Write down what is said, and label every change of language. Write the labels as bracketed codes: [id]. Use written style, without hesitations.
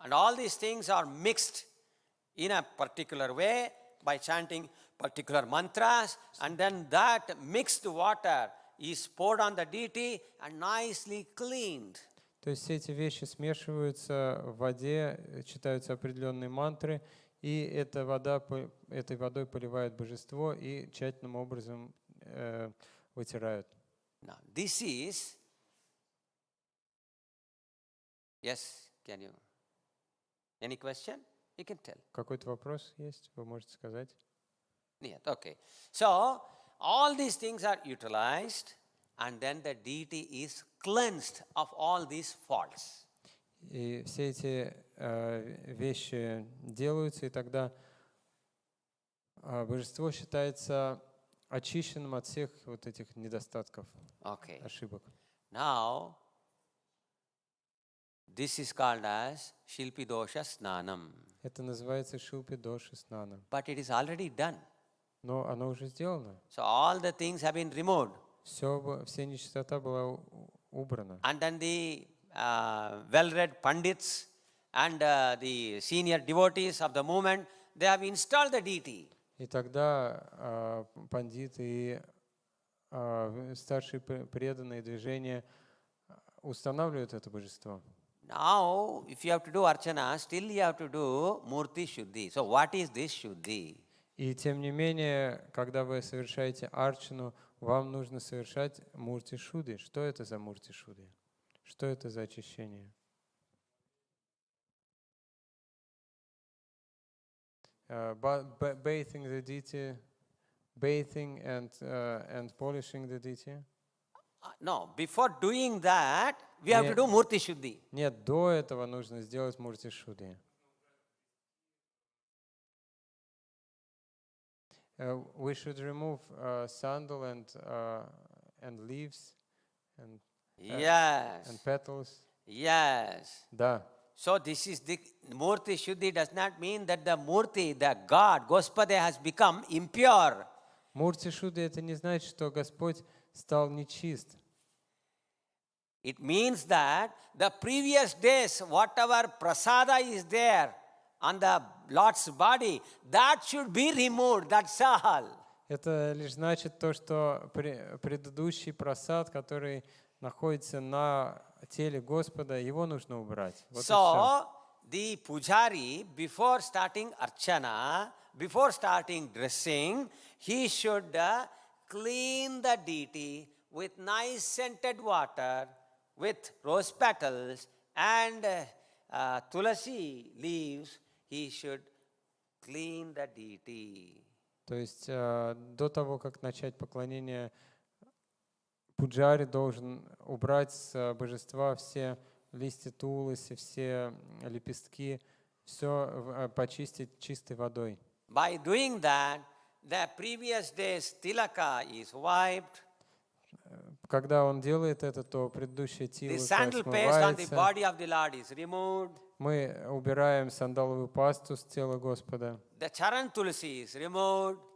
[en] And all these things are mixed in a particular way by chanting particular mantras, and then that mixed water is poured on the deity and nicely cleaned. [ru] То есть все эти вещи смешиваются в воде, читаются определенные мантры, и этой водой поливают божество и тщательным образом вытирают. [en] Now, this is, yes, can you, any question? You can tell. [ru] Какой-то вопрос есть? Вы можете сказать? [en] Yes, okay. So, all these things are utilized, and then the deity is cleansed of all these faults. [ru] И все эти вещи делаются, и тогда божество считается очищенным от всех вот этих недостатков, ошибок. [en] Now, this is called as Shilpi Dosha Snanam. [ru] Это называется Шилпи Доша Снана. [en] But it is already done. [ru] Но оно уже сделано. [en] So all the things have been removed. [ru] Все нечистота была убрана. [en] And then the well-read Pandits and the senior devotees of the movement, they have installed the deity. [ru] И тогда пандиты и старшие преданные движения устанавливают это божество. [en] Now, if you have to do archana, still you have to do murti shuddhi. So what is this shuddhi? [ru] И тем не менее, когда вы совершаете арчану, вам нужно совершать мурти шудди. Что это за мурти шудди? Что это за очищение? [en] Bathing the deity, bathing and polishing the deity. No, before doing that, we have to do murti shuddhi. [ru] Нет, до этого нужно сделать мурти шудди. [en] We should remove sandal and leaves and petals. Yes. [ru] Да. [en] So this is the murti shuddhi does not mean that the murti, the God, Gospode has become impure. [ru] Мурти шудди это не значит, что Господь стал нечист. [en] It means that the previous days, whatever prasada is there on the Lord's body, that should be removed, that's all. [ru] Это лишь значит то, что предыдущий прасад, который находится на теле Господа, его нужно убрать. Вот [en] so, the pujari, before starting archana, before starting dressing, he should clean the deity with nice scented water, with rose petals and tulasi leaves. He should clean the deity. [ru] То есть до того, как начать поклонение, пуджари должен убрать с божества все листья туласи, все лепестки, все почистить чистой водой. [en] By doing that, the previous day's tilaka is wiped. [ru] Когда он делает это, то предыдущее [en] The sandal paste on the [ru] смывается. [en] body of the Lord is removed. [ru] Мы убираем сандаловую пасту с тела Господа. [en] The charan tulasi is removed.